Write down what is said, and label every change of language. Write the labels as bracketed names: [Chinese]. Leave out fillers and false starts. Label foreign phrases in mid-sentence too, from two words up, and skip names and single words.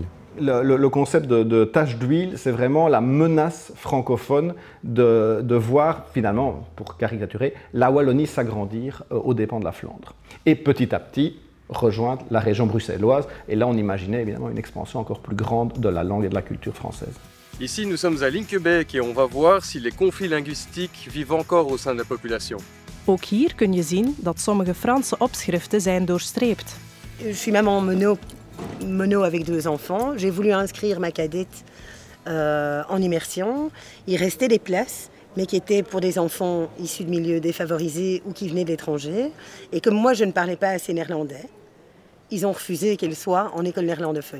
[French] Le concept de tache d'huile, c'est vraiment la menace francophone de voir, finalement, pour caricaturer, la Wallonie s'agrandir aux dépens de la Flandre. Et petit à petit, rejoindre la région bruxelloise. Et là, on imaginait évidemment une expansion encore plus grande de la langue et de la culture française. Ici, nous sommes à Linkebeek et on va voir si les conflits linguistiques vivent encore au sein de la population. [Dutch] Ook hier kun je zien dat sommige Franse opschriften zijn doorstreept. [French] Je suis maman mono avec 2 enfants. J'ai voulu inscrire ma cadette en immersion. Il restait des places, mais qui étaient pour des enfants issus de milieux défavorisés ou qui venaient d'étrangers. Et comme moi, je ne parlais pas assez néerlandais, ils ont refusé qu'elle soit en école néerlandophone.